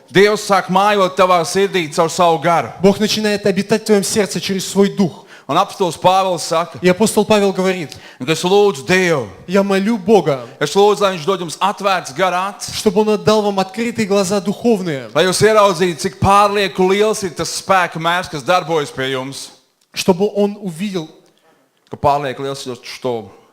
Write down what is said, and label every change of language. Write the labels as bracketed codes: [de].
[lv] Dievs sāk mājot tavā sirdī caur savu garu. [ru] Бог начинает обитать в твоем сердце через свой Дух. [lv] Un apostols Pāvils saka, [ru] И апостол Павел говорит, [lv] ka es lūdzu Dievu, [ru] я молю Бога, [lv] es lūdzu, lai viņš dod jums atvērts gara acis, [ru] чтобы Он отдал вам открытые глаза духовные, [lv] lai jūs ieraudzītu, cik pārlieku liels ir tas spēka mērs, kas darbojas pie jums. [ru] чтобы Он увидел, [lv] Ka pārlieku liels ir что...